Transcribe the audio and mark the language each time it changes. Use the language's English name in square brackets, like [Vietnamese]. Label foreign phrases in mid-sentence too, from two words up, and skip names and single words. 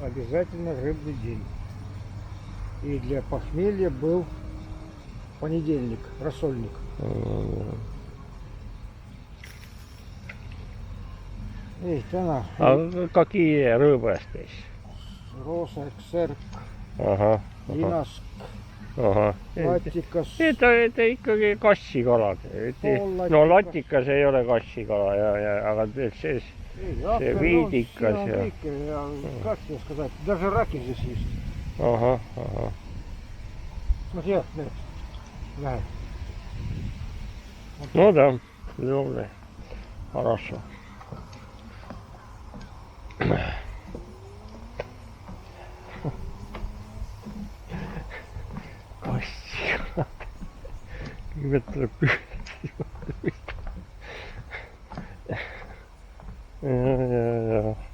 [Russian] Обязательно рыбный день. И для похмелья был понедельник, рассольник. Эй, она. А какие рыбы здесь? Роса, ксерк, Ага. линаск, Ага. латикас. [Estonian] Это ikkagi kassikalad. No latikas ei ole kassikala aga see viidikas ja... [Russian] Как тебе сказать, даже раки здесь есть. Ага. Смотри, да. Ну да, добре. Хорошо. [Estonian] Kassikalad. Kõigepealt tuleb püüda. Ja.